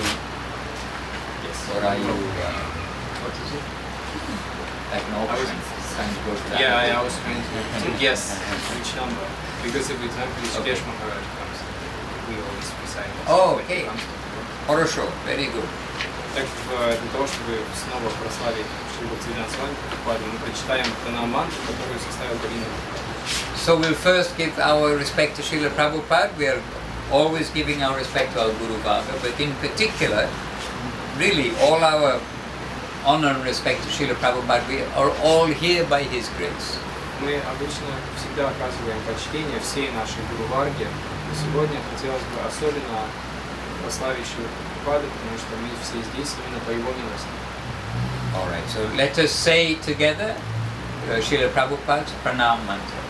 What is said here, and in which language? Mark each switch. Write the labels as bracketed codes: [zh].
[en] Yes. what is it? Like an option? Trying to go to that. Yeah, I was trying to guess which number. Because if example, Shresh Maharaj comes, we always recite. Oh, okay. [ru] Хорошо, [en] very good. [ru] Так, для того, чтобы снова прославить Шрилу Бхактиведанты Свами Прабхупады, мы прочитаем пранам мантру, которую составил Галина. [en] So we'll first give our respect to Srila Prabhupada. We are always giving our respect to our Guru Bhava, but in particular, really all our honor and respect to Srila Prabhupada, we are all here by His grace. [ru] Мы обычно всегда оказываем почтение всей нашей Гуру Варге. Сегодня хотелось бы особенно прославить Шрилу Прабхупаду, потому что мы все здесь именно по его милости. [en] All right, so let us say together Srila Prabhupada's pranam mantra.